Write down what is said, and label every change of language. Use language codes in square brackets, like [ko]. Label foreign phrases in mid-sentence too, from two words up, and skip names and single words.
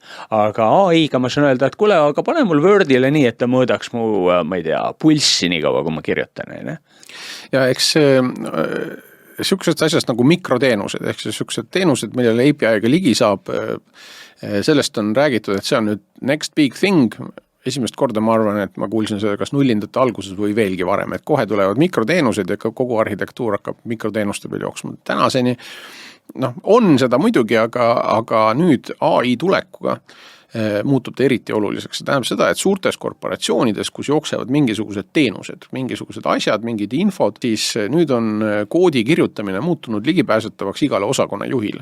[et] Aga AI-ga ma saan öelda, et kuule, aga pane mul Wordile nii, et ta mõõdaks mu, ma ei tea, pulssi nii kaua, kui ma kirjutan. Ja eks siuksed asjast nagu mikroteenused, ehk siuksed teenused, millele API-ga ligi saab, sellest on räägitud, et see on nüüd [en] next big thing. [et] Esimest korda ma arvan, et ma kuulsin seda kas nullindate alguses või veelgi varem, et kohe tulevad mikroteenused ja kogu arhitektuur hakkab mikroteenuste peal jooksma. Tänaseni, on seda muidugi, aga nüüd AI tulekuga muutub ta eriti oluliseks. See tähendab seda, et suurtes korporatsioonides, kus jooksevad mingisugused teenused, mingisugused asjad, mingid infod, siis nüüd on koodi kirjutamine muutunud ligipääsetavaks igale osakonna juhile.